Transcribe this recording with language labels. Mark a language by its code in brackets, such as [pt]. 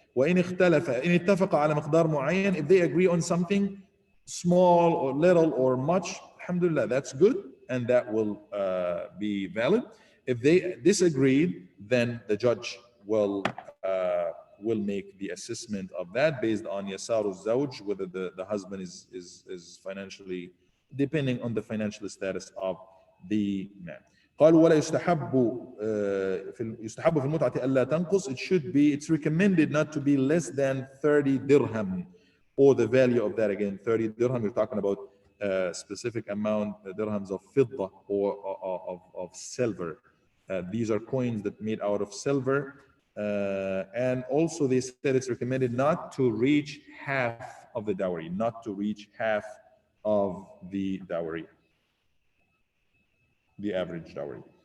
[ar] وإن اختلف إن اتفق على مقدار معين, [en] if they agree on something small or little or much, alhamdulillah, that's good, and that will be valid. If they disagreed, then the judge will make the assessment of that based on yasaru zawj, whether the husband is financially, depending on the financial status of the man. [ar] قالوا ولا يستحب في المتعة ألا تنقص. [en] It's recommended not to be less than 30 dirham, or the value of that, again, 30 dirham. We're talking about a specific amount, dirhams of fidda, or of silver. These are coins that made out of silver. And also they said it's recommended not to reach half of the dowry, not to reach half of the dowry, the average dowry.